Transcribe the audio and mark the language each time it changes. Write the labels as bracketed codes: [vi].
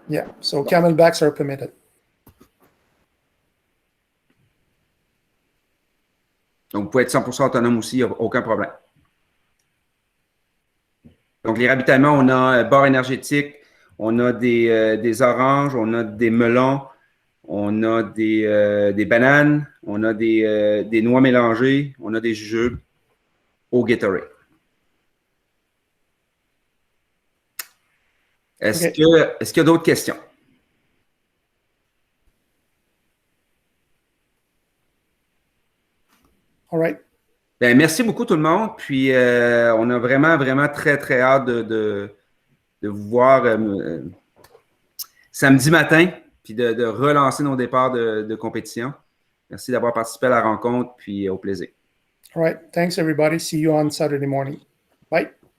[en] Yeah, so Camelbacks are permitted. [fr] Donc, vous pouvez être 100% autonome aussi, il n'y a aucun problème. Donc, les ravitaillements, on a barres énergétiques, on a des oranges, on a des melons, on a des bananes, on a des noix mélangées, on a des jujubes au Gatorade. Est-ce qu'il y a d'autres questions? [en] All right. [fr] Bien, merci beaucoup tout le monde. Puis, on a vraiment, vraiment très, très hâte de vous voir samedi matin, puis de relancer nos départs de compétition. Merci d'avoir participé à la rencontre, puis au plaisir. [en] All right. Thanks, everybody. See you on Saturday morning. Bye.